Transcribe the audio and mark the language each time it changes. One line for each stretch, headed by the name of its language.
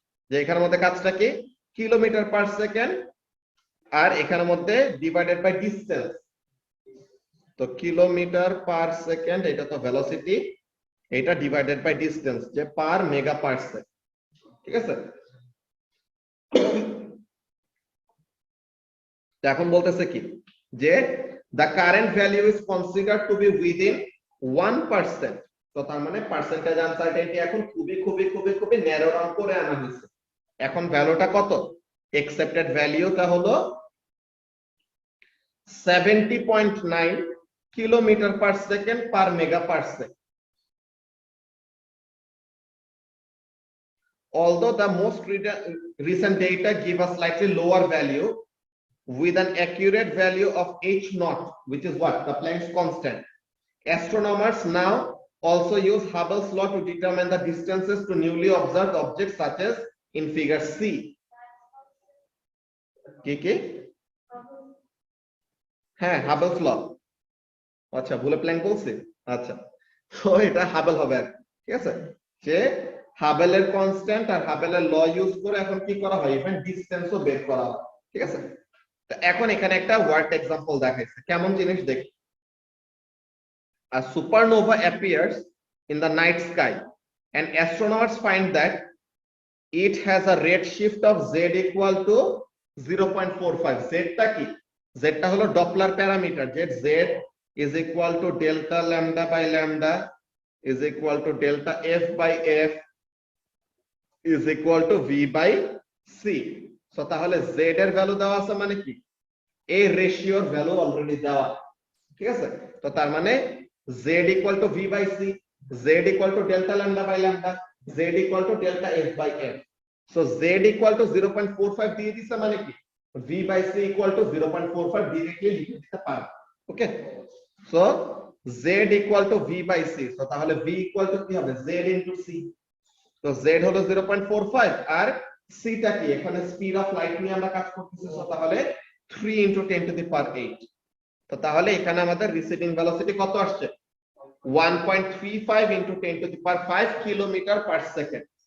Bangla: যে এখানের মধ্যে কাজটা কি, কিলোমিটার পার সেকেন্ড, আর এখানের মধ্যে ডিভাইডেড বাই ডিসটেন্স। তো কিলোমিটার পার সেকেন্ড এটা তো ভেলোসিটি, এটা ডিভাইডেড বাই ডিসটেন্স, যে পার মেগা পার সেকেন্ড, ঠিক আছে? এখন বলতেছে কি যে
English: the current value is considered to be within 1%।
Bangla: তো তার মানে পার্সেন্টেজ আনসার্টেনিটি এখন খুবই খুবই খুবই খুবই ন্যারো ডাউন করে আনা হয়েছে। এখন ভ্যালুটা কত, একসেপ্টেড ভ্যালুটা হলো 70.9 kilometre per second per mega per second.
English: Although the most recent data give a slightly lower value with an accurate value of h naught, which is what, the Planck's constant, astronomers now also use Hubble's law to determine the distances to newly observed objects such as in figure C.
Bangla: কি হ্যাঁ, Hubble's law, আচ্ছা ভুলে Planck বলছি, আচ্ছা তো এটা হাবেল হবে আর, ঠিক আছে? যে হাবেলের কনস্ট্যান্ট আর হাবেলের ল ইউজ করে এখন কি করা হয়, ইভেন ডিসটেন্সও বের করা হয়, ঠিক আছে? তো এখন এখানে একটা ওয়ার্ড এক্সাম্পল দেখাইছে, কেমন জিনিস দেখি।
English: A supernova appears in the night sky and astronomers find that it has a redshift of z equal to 0.45।
Bangla: z টা কি, z টা হলো ডপলার প্যারামিটার,
English: যে z is equal to delta lambda by lambda is equal to delta f by f is equal to v by c।
Bangla: So তাহলে z এর value দেওয়া আছে মানে কি, এই রেশিওর ভ্যালু অলরেডি দেওয়া, ঠিক আছে? তো তার মানে
English: z equal to v by c, z equal to delta lambda by lambda, z equal to delta f by f। so z equal to 0.45
Bangla: দিয়ে দিছে মানে কি,
English: v by c equal to 0.45 directly লিখে দিতে পারো। Okay, so z equal to v by c,
Bangla: so তাহলে
English: v equal to কি হবে, z into c।
Bangla: তো z হলো 0.45 আর c টা কি, এখানে স্পিড অফ লাইট নিয়ে আমরা কাজ করতেছি, সো তাহলে
English: 3 into 10 to the power 8।
Bangla: তো তাহলে এখানে আমাদের রিসিভিং ভেলোসিটি কত আসছে, 1.35 into 10 to the power 5 kilometre per second.